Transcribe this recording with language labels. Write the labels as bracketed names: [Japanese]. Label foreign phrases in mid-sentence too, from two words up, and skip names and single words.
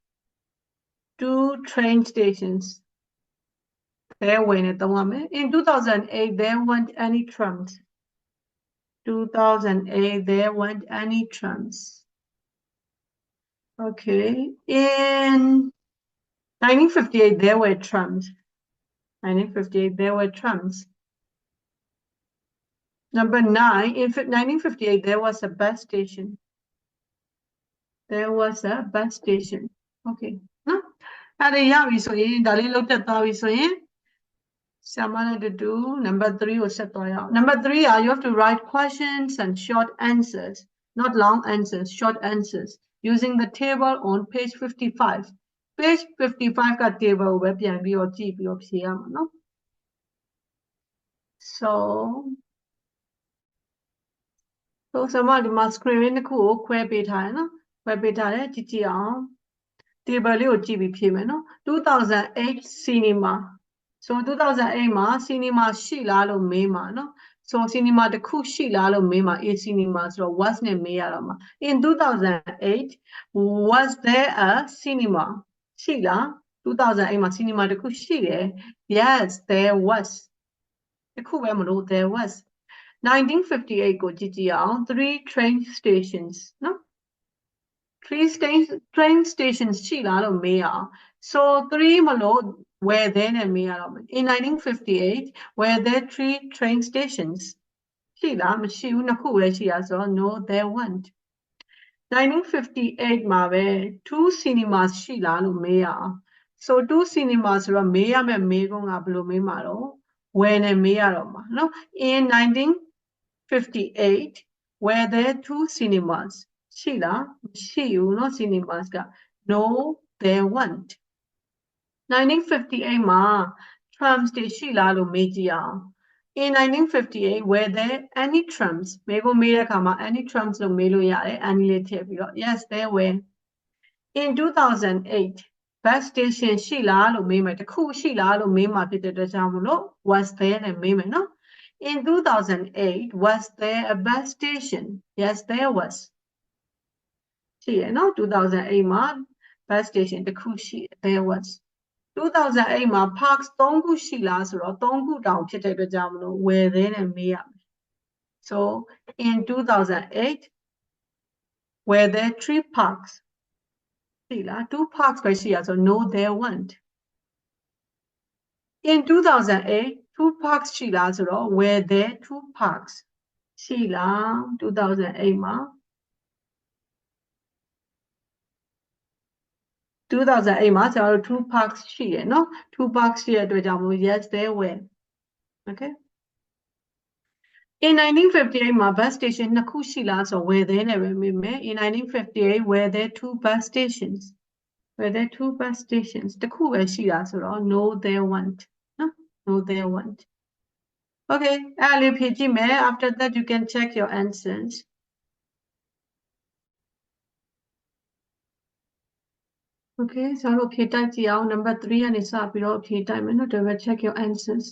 [English] there were in 2008 there weren't any trams 2008 there weren't any trams okay in 1958 there were trams 1958 there were trams number 9 in 1958 there was a bus station okay [Burmese] နော်အဲ့ဒါရပြီဆိုရင်ဒါလေးလောက်တက်သွားပြီဆိုရင် [English] Samana to do number 3 or set number 3 you have to write questions and short answers not long answers short answers using the table on page 55 page 55 ka table [Burmese] ပဲပြန်ပြီးတော့ကြည့်ပြီးတော့ဖြေရမှာနော် so ဆရာမဒီမှာ screen လေးတစ်ခုကိုခွဲပေးထားတယ်နော်ခွဲပေးထားတယ်ကြည့်ကြည့်အောင် table လေးကိုကြည့်ပြီးဖြေမယ်နော်2008 [English] cinema so [Burmese] 2008 မှာ cinema ရှိလားလို့မေးမှာနော် so cinema တစ်ခုရှိလားလို့မေးမှာ [English] a cinema [Burmese] ဆိုတော့ was နဲ့မေးရ တော့မှာ [English] in 2008 was there a cinema [Burmese] ရှိလား2008မှာ cinema တစ်ခုရှိတယ် [English] yes there [Burmese] was တစ်ခုပဲမလို့ [English] there was [Burmese] 1958 ကိုကြည့်ကြည့်အောင် [English] 3 train stations [Burmese] နော် [English] 3 train stations [Burmese] ရှိလားလို့မေးရအောင် so 3မလို့ [English] were there [Burmese] နဲ့မေးရတော့မယ် [English] in 1958 were there 3 train stations [Burmese] ရှိလားမရှိဘူးနှစ်ခုပဲရှိရဆိုတော့ [English] no there weren't [Burmese] 1958 မှာပဲ2 cinemas ရှိလားလို့မေးရအောင် so 2 cinemas ဆိုတော့မေးရမယ့်မေးခွန်းကဘယ်လိုမေးမှာတော့ where နဲ့မေးရတော့မှာနော် [English] in 1958 were there 2 cinemas [Burmese] ရှိလားမရှိဘူးเนาะ cinemas က [English] no there weren't [Burmese] 1958 မှာ trams တွေရှိလားလို့မေးကြည့်အောင် [English] in 1958 were there any trams [Burmese] မေးခွန်းမေးတဲ့အခါမှာ [English] any trams [Burmese] လို့မေးလို့ရတယ် any လေးထည့် ပြီးတော့ [English] yes there were in 2008 bus station [Burmese] ရှိလားလို့မေးမယ်တစ်ခုရှိလားလို့မေးမှာဖြစ်တဲ့အတွက်ကြောင့်မ လို့ [English] was there [Burmese] နဲ့မေးမယ်เนาะ [English] in 2008 was there a bus station yes there was [Burmese] ရှိရနော်2008မှာ bus station တစ်ခုရှိ [English] there was [Burmese] 2008 မှာ parks 3ခုရှိလားဆိုတော့3ခုတောင်ဖြစ်တဲ့အတွက်ကြောင့်မလို့ [English] were there [Burmese] နဲ့မေးရမယ် [English] so in 2008 were there 3 parks [Burmese] ရှိလား2 parks ပဲရှိရဆို [English] no there weren't in 2008 2 parks [Burmese] ရှိလားဆိုတော့ [English] were there 2 parks [Burmese] ရှိလား2008မှာ2008မှာကျွန်တော်တို့2 parks ရှိရเนาะ2 parks ရှိတဲ့အတွက်ကြောင့်မို့ [English] yes there were okay in 1958 မှာ bus station [Burmese] နှစ်ခုရှိလားဆိုတော့ [English] were there [Burmese] နဲ့ပဲမေးမယ် [English] in 1958 were there 2 bus stations were there 2 bus stations [Burmese] တစ်ခုပဲရှိလားဆိုတော့ [English] no there weren't နော် no there weren't okay [Burmese] အဲ့လေးဖြေကြည့်မယ် [English] after that you can check your answers Okay, so okay, type number 3 and it's up, okay, time to check your answers.